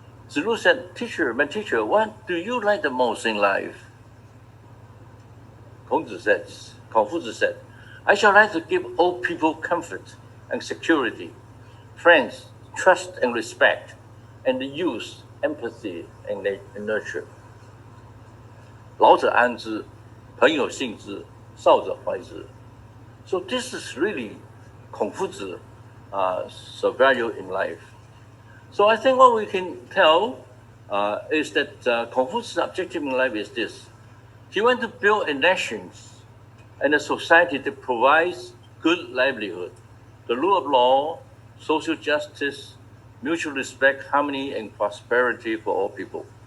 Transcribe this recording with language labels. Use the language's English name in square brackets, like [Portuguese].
[English] Zilu said, my teacher, what do you like the most in life? Confucius said, I shall like to give all people comfort and security, friends, trust and respect, and the youth, empathy and nurture. [Chinese] 老者安之，朋友信之，少者怀之. [English] So this is really Confucius' value in life. So I think what we can tell is that Confucius' objective in life is this. He wants to build a nation and a society that provides good livelihood, the rule of law, social justice, mutual respect, harmony, and prosperity for all people.